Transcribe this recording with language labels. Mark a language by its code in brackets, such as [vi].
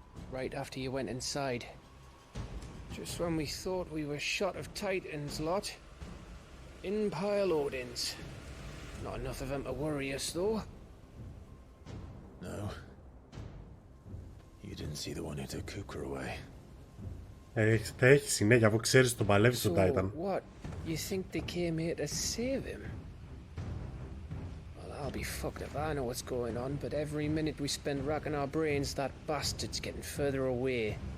[en] Right after you went inside. Just when we thought we were shot of Titans, lot. In-pile Odins. Not enough of them to worry us, though. No. You didn't see the one who took Kupka away. [el] Θα έχει συνέχεια, αφού ξέρεις τον παλεύει στον Titan. [en] What? You think they came here to save him? Well, I'll be fucked if I know what's going on, but every minute we spend racking our brains, that bastard's getting further away.